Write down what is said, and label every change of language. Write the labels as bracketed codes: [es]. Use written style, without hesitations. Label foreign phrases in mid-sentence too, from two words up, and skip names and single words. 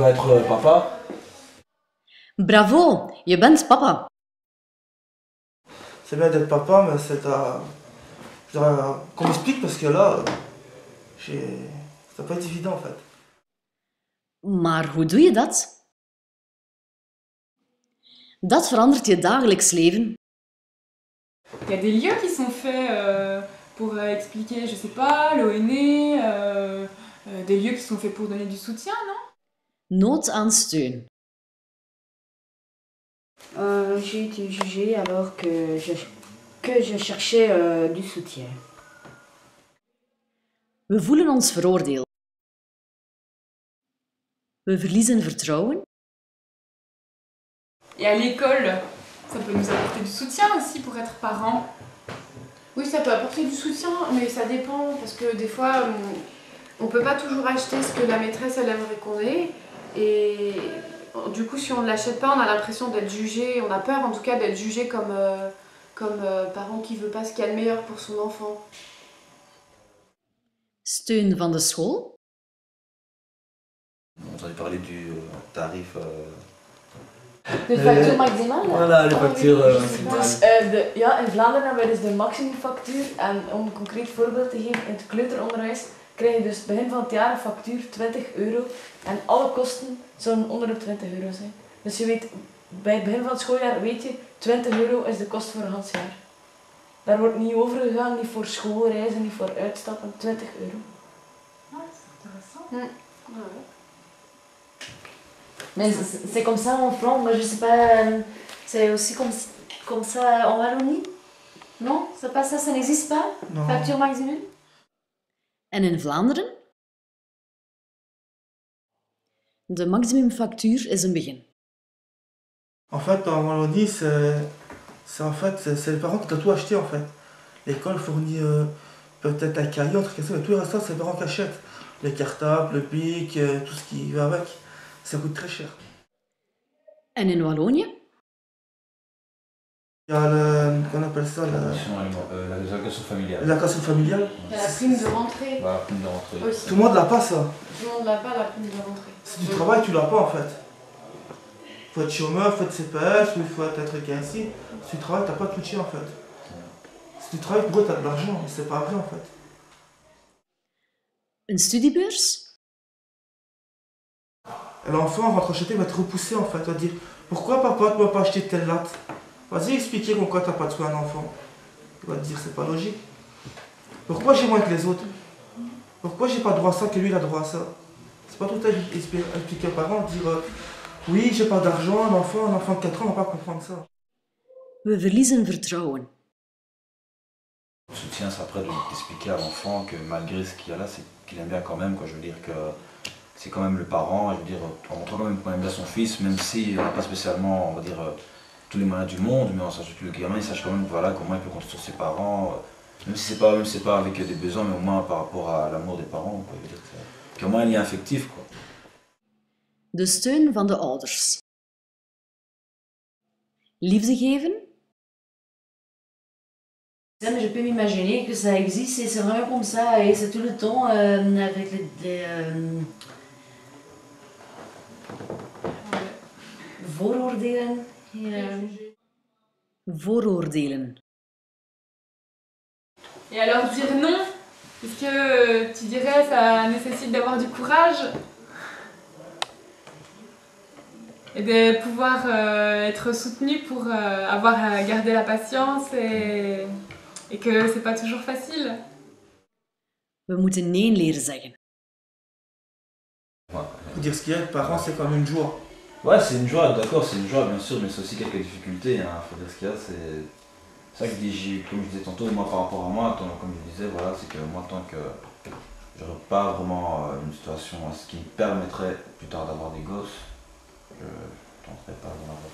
[nl] papa. Bravo, je bent papa. [fr] C'est bien d'être papa, mais c'est à... qu'on m'explique parce que là, ça peut être évident en fait. [nl] Maar hoe doe je dat? Dat verandert je dagelijks leven. [fr] Il y a des lieux qui sont faits pour expliquer, je sais pas, l'ONE, des lieux qui sont faits pour donner du soutien, non? [nl] Nood aan steun. [fr] J'ai été jugée alors que je cherchais du soutien. [nl] We voelen ons veroordeeld. We verliezen vertrouwen. [fr] Et à l'école, ça peut nous apporter du soutien aussi pour être parents. Oui, ça peut apporter du soutien, mais ça dépend, parce que des fois, on peut pas toujours acheter ce que la maîtresse elle aimerait qu'on ait, et du coup, si on ne l'achète pas, on a l'impression d'être jugé, on a peur en tout cas d'être jugé comme parent qui veut pas ce qu'il y a de meilleur pour son enfant. [nl] Steun van de school. [fr] On entendait parler du tarif. [nl] De factuur maximale? [fr] Voilà, les factures maximale. [nl] Dus ja, in Vlaanderen hebben we dus de maximumfactuur. En om een concreet voorbeeld te geven, in het kleuteronderwijs krijg je dus begin van het jaar een factuur 20 euro. En alle kosten zouden onder de 20 euro zijn. Dus je weet, bij het begin van het schooljaar weet je, 20 euro is de kost voor een half jaar. Daar wordt niet over gegaan, niet voor schoolreizen, niet voor uitstappen, 20 euro. [fr] Ah, c'est intéressant. Mais c'est comme ça en France, mais je sais pas, c'est aussi comme ça en Wallonie? Non? C'est pas ça, ça n'existe pas? Non. Facture maximum? [nl] En in Vlaanderen? De maximumfactuur is een begin. [fr] En fait, en Wallonie, c'est les parents qui doivent tout acheter en fait. L'école fournit peut-être un cahier, un truc comme ça, mais tout le reste, c'est les parents qui achètent. Les cartables, le bic, tout ce qui va avec. Ça coûte très cher. [nl] En in Wallonië? [fr] Il y a qu'on appelle ça L'allocation familiale. l'allocation familiale. Il y a la prime de rentrée. Voilà, prime de rentrée. Aussi. Tout le monde l'a pas ça. Tout le monde l'a pas, la prime de rentrée. Si tu travailles, tu l'as pas en fait. Faut être chômeur, faut être CPS, ou il faut être quelqu'un ici. Si tu travailles, t'as pas de soutien en fait. Si tu travailles, pour eux, t'as de l'argent, mais c'est pas vrai en fait. [nl] Een studiebeurs? [fr] L'enfant rentre chez toi, il va te repousser en fait, il va te dire pourquoi papa tu m'as pas acheté telle latte? Vas-y expliquer pourquoi t'as pas de soin à un enfant. Il va te dire c'est pas logique. Pourquoi j'ai moins que les autres? Pourquoi j'ai pas droit à ça que lui il a droit à ça? C'est pas tout à expliquer aux parents, dire oui j'ai pas d'argent, un enfant de 4 ans va pas comprendre ça. [nl] We verliezen vertrouwen. [fr] Le soutien, c'est après d'expliquer à l'enfant que malgré ce qu'il y a là, c'est qu'il aime bien quand même, quoi. Je veux dire que c'est quand même le parent, je veux dire, en montrant quand même qu'on aime bien son fils, même s'il n'a pas spécialement, on va dire, tous les moyens du monde, mais en sachant que le gamin, il sache quand même voilà, comment il peut compter sur ses parents, même si c'est pas avec des besoins, mais au moins par rapport à l'amour des parents, quoi. Je veux dire, qu'il y a au moins un lien affectif, quoi. [nl] De steun van de ouders. Liefde geven? [fr] Je peux m'imaginer que ça existe et c'est vraiment comme ça et c'est tout le temps avec les vooroordelen. [nl] Vooroordelen. [fr] Et alors dire non, est-ce que tu dirais ça nécessite d'avoir du courage et de pouvoir être soutenu pour avoir à garder la patience et que c'est pas toujours facile. [nl] We moeten nee leren zeggen. [fr] Faut dire ce qu'il y a, être parent c'est comme une joie. Ouais, c'est une joie, d'accord, c'est une joie bien sûr, mais c'est aussi quelques difficultés, hein. Faut dire ce qu'il y a, c'est ça que je dis, comme je disais tantôt, moi par rapport à moi, comme je disais, voilà, c'est que moi tant que je n'aurais pas vraiment une situation ce qui me permettrait plus tard d'avoir des gosses, je ne tenterai pas d'en avoir.